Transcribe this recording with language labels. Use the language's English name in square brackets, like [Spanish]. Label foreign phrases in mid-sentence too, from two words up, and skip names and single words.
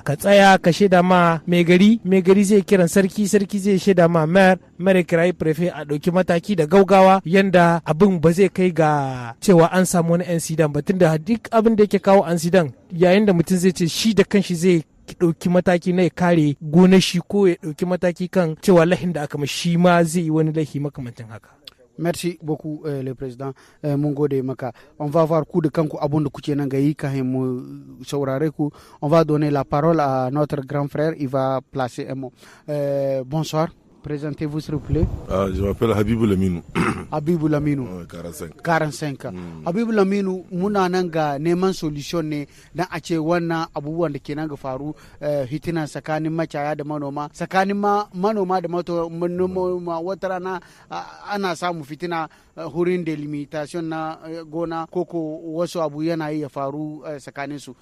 [Hausa] Ka tsaya ka shaida ma mai gari zai kiran sarki zai shaida ma mayor kirayi prefe a ɗauki mataki da gaugawa yanda abin ba zai kai ga cewa an samu wani incident ba, tunda duk abin da yake kawo incident yayin da mutum zai ce shi da kanshi zai ɗauki mataki na ya kare gonar shi ko ya ɗauki mataki kan cewa lahin da aka ma shi ma zai yi wani laifi makamancin haka. [French] Merci beaucoup, le président. [Hausa] Mun gode maka. [French] On va voir [Hausa] ku da kanku abun da kuke nan gayi kafin mu saurare ku. [French] On va donner la parole à notre grand frère. Il va placer un mot. Bonsoir. Présentez-vous s'il vous plaît. Je m'appelle Habibou Laminou. Habibou Laminou. 45 ans. Habibou Laminou, [Hausa] muna nan ga neman solution ne dan a ce wannan abubuwan da ke nan ga faru hitina tsakanin makiyaya da manoma, tsakanin manoma da manoma wata rana ana samu fitina hurin delimitation na gona koko wasu abu yana yi ya faru tsakanin su.